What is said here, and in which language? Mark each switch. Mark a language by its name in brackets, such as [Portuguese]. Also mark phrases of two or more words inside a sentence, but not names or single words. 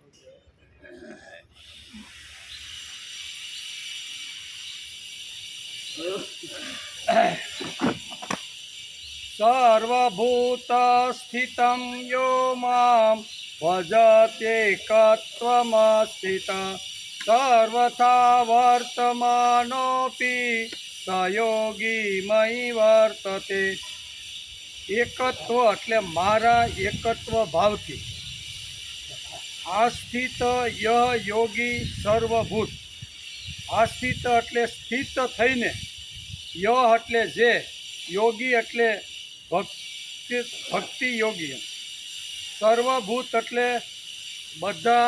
[Sanskrit] सर्वभूतस्थितं यो मां भजत्येकत्वमास्थितः सर्वथा वर्तमानोऽपि स योगी मयि વર્તતે [Gujarati] એકત્વ એટલે મારા એકત્વ ભાવથી આસ્થિત યહ યોગી સર્વભૂત આસ્થિત એટલે સ્થિત થઈને યહ એટલે જે યોગી એટલે ભક્તિ યોગી સર્વભૂત એટલે બધા